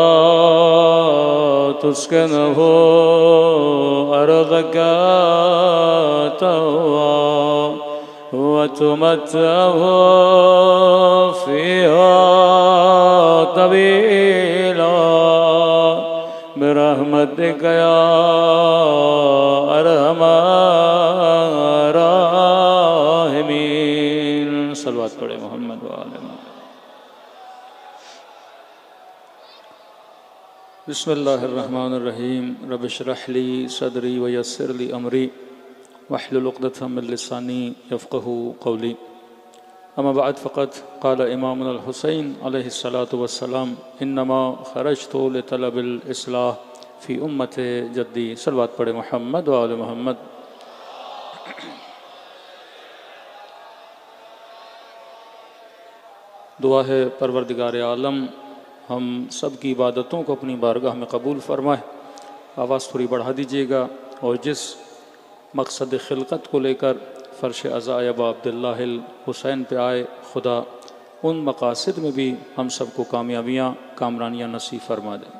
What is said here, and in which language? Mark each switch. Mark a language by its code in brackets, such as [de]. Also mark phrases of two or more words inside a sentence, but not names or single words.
[ar] تسكنه أرضك طوعا وتمتعه فيها طويلا برحمتك يا أرحم الراحمين. صلى الله پڑھے محمد وآل محمد بسم الله الرحمن الرحيم. رب اشرح لي صدري ويسر لي أمري واحلل عقدة من لساني يفقهوا قولي. أما بعد فقد قال إمامنا الحسين عليه الصلاة والسلام إنما خرجت لطلب الإصلاح في أمة جدي. صلى الله پڑھے محمد وآل محمد. [hi] दुआ है परवरदिगार आलम हम सब की इबादतों को अपनी बारगाह में कबूल फरमाए। आवाज़ थोड़ी बढ़ा दीजिएगा। और जिस मकसद खिलकत को लेकर फ़र्श अज़ा अबा अब्दुल्लाहिल हुसैन पे आए, खुदा उन मकासद में भी हम सब को कामयाबियाँ कामरानियाँ नसीब फरमा दें।